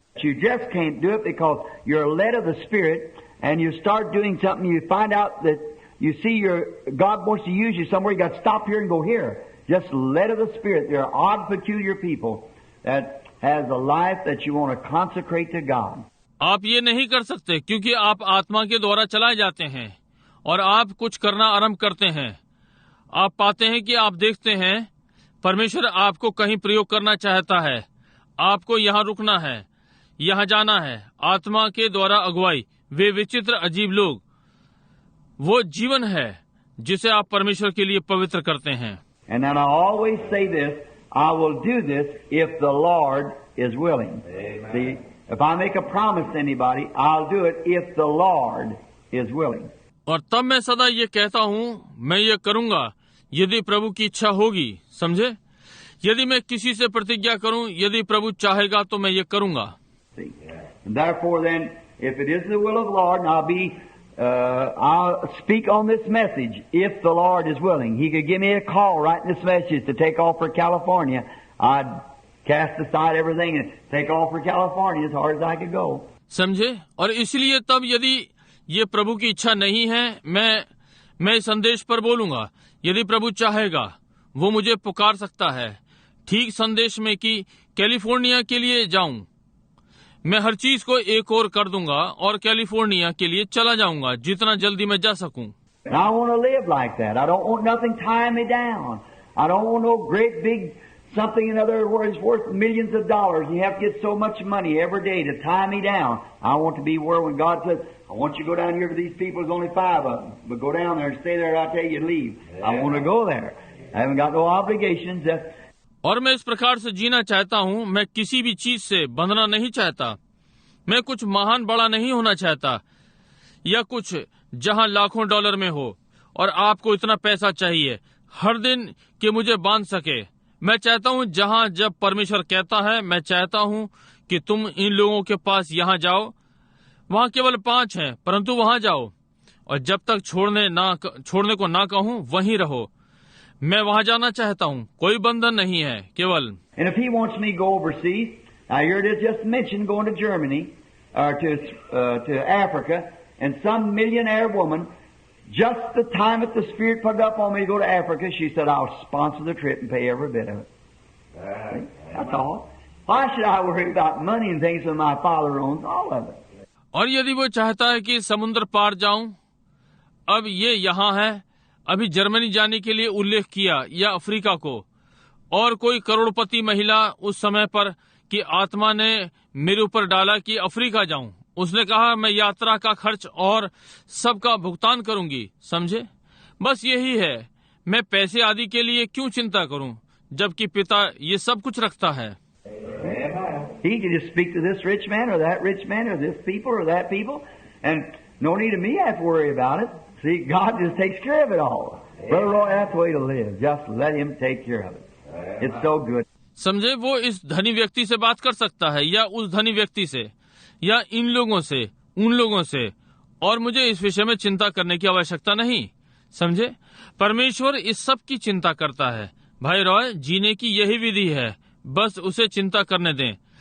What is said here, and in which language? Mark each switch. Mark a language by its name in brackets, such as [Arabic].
[English] You just can't do it because you're led of the Spirit, and you start doing something, you find out that you see God wants to use you somewhere, you got to stop here and go here. Just led of the Spirit. There are odd, peculiar people that has a life that you want to consecrate to God. [Hindi] आप ये नहीं कर सकते क्योंकि आप आत्मा के द्वारा चलाए जाते हैं और आप कुछ करना आरंभ करते हैं। आप पाते हैं कि आप देखते हैं परमेश्वर आपको कहीं प्रयोग करना चाहता है, आपको यहाँ रुकना है, यहाँ जाना है। आत्मा के द्वारा अगुवाई, वे विचित्र अजीब लोग, वो जीवन है जिसे आप परमेश्वर के लिए पवित्र करते हैं। [English] And then I always say this, I will do this if the Lord is willing. Amen. See, if I make a promise to anybody, I'll do it if the Lord is willing. [Hindi] और तब मैं सदा ये कहता हूँ, मैं ये करूँगा यदि प्रभु की इच्छा होगी। समझे? यदि मैं किसी से प्रतिज्ञा करूँ, यदि प्रभु चाहेगा तो मैं ये करूँगा। [English] See, and therefore then, if it is the will of the Lord, and I'll speak on this message if the Lord is willing. He could give me a call right in this message to take off for California. I'd cast aside everything and take off for California as hard as I could go. [Hindi] समझे? और इसलिए तब यदि ये प्रभु की इच्छा नहीं है, मैं इस संदेश पर बोलूंगा। यदि प्रभु चाहेगा, वो मुझे पुकार सकता है ठीक संदेश में कि कैलिफोर्निया के लिए जाऊं। मैं हर चीज को एक और कर दूंगा और कैलिफोर्निया के लिए चला जाऊंगा जितना जल्दी मैं जा सकूं। [English] And I want to live like that. I don't want nothing tying me down. I don't want no great big something in other words worth millions of dollars. You have to get so much money every day to tie me down. I want to be where when God says, I want you to go down here to these people, there's only 5 of them. But go down there and stay there, I'll tell you to leave. I want to go there. I haven't got no obligations. [Hindi] और मैं इस प्रकार से जीना चाहता हूँ। मैं किसी भी चीज से बंधना नहीं चाहता। मैं कुछ महान बड़ा नहीं होना चाहता या कुछ जहाँ लाखों डॉलर में हो और आपको इतना पैसा चाहिए। हर दिन कि मुझे बांध सके। मैं चाहता हूँ जहाँ जब परमेश्वर कहता है, मैं चाहता हूँ कि तुम इन लोगों के पास यहाँ जाओ। वहाँ केवल 5 हैं, परंतु वहाँ जाओ और जब तक छोड़ने को ना कहूँ वहीं रहो। मैं वहाँ जाना चाहता हूँ, कोई बंधन नहीं है, केवल। [English] And if he wants me to go overseas, now here it is just mentioned going to Germany or to Africa, and some millionaire woman, just the time that the Spirit put up on me to go to Africa, she said, I'll sponsor the trip and pay every bit of it. That's all. Why should I worry about money and things when my Father owns all of it? [Hindi] और यदि वो चाहता है कि समुद्र पार जाऊं, अब ये यहाँ है, अभी जर्मनी जाने के लिए उल्लेख किया, या अफ्रीका को, और कोई करोड़पति महिला उस समय पर कि आत्मा ने मेरे ऊपर डाला कि अफ्रीका जाऊं। उसने कहा मैं यात्रा का खर्च और सबका भुगतान करूंगी। समझे? बस यही है, मैं पैसे आदि के लिए क्यों चिंता करूं, जबकि पिता ये सब कुछ रखता है। [English] He can just speak to this rich man or that rich man or this people or that people, and no need of me have to worry about it. See, God just takes care of it all. Brother Roy, that's the way to live. Just let Him take care of it. It's so good. [Hindi] समझे? वो इस धनी व्यक्ति से बात कर सकता है, या उस धनी व्यक्ति से, या इन लोगों से, उन लोगों से, और मुझे इस विषय में चिंता करने की आवश्यकता नहीं। समझे? परमेश्वर इस सब की चिंता करता है। भाई रॉय, जीने की यही विधि है, बस उसे चिंता करने दें।